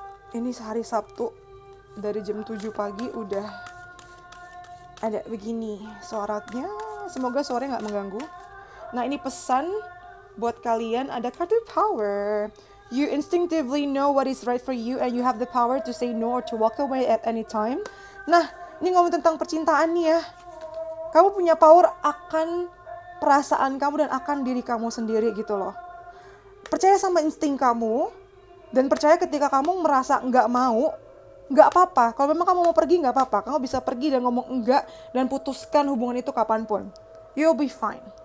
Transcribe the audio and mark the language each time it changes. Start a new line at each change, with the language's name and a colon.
Indonesian: Ini hari Sabtu dari jam 7 pagi udah ada begini suaranya. Semoga suaranya gak mengganggu. Nah ini pesan buat kalian, ada kartu power.
English: You instinctively know what is right for you and you have the power to say no or to walk away at any time.
Indonesian: Nah ini ngomong tentang percintaan nih ya. Kamu punya power akan perasaan kamu dan akan diri kamu sendiri gitu loh. Percaya sama insting kamu. Dan percaya ketika kamu merasa gak mau, gak apa-apa. Kalau memang kamu mau pergi gak apa-apa. Kamu bisa pergi dan ngomong enggak dan putuskan hubungan itu kapanpun.
English: You'll be fine.